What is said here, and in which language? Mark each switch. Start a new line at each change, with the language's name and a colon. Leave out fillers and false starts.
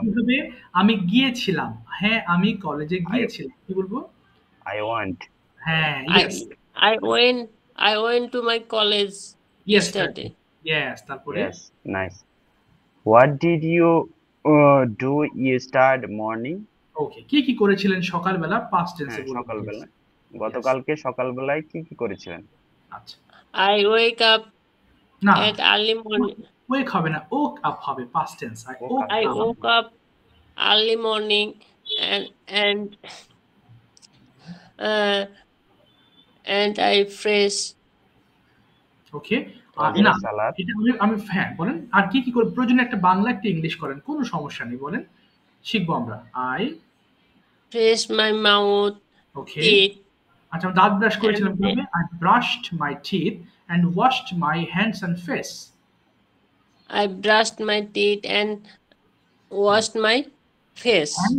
Bangla: কি হবে? আমি গিয়েছিলাম। হ্যাঁ, আমি কলেজে
English: I
Bangla: গিয়েছিলাম। কি বলবো?
English: I want.
Bangla: হ্যাঁ, yes.
English: I went to my college yesterday. yesterday.
Bangla: Yes, তারপরে?
English: Yes, nice. What did you do yesterday morning?
Bangla: ওকে। কি করেছিলেন সকালবেলা? পাস্ট টেন্স এ বলুন প্লিজ। সকালবেলা। গতকালকে সকালবেলায় কি কি করেছিলেন? আচ্ছা
English: I wake up
Bangla: না
English: at early morning.
Bangla: ওয়েক হবে না, ওক আপ হবে, past tense. I
English: Woke woke up. I up. woke up early morning and uh, and I fresh. Okay,
Bangla: তারপরে না সালাদ। এটা আমি হ্যাঁ বলেন, আর কি কি করে প্রয়োজনে একটা বাংলা একটা ইংলিশ করেন, কোনো সমস্যা নেই, বলেন, শিখবো আমরা।
English: I Fresh my mouth, okay, teeth,
Bangla: আচ্ছা দাঁত ব্রাশ করেছিলাম
English: and
Bangla: কিভাবে?
English: I brushed my teeth and washed my hands and face. I brushed my teeth and washed my face,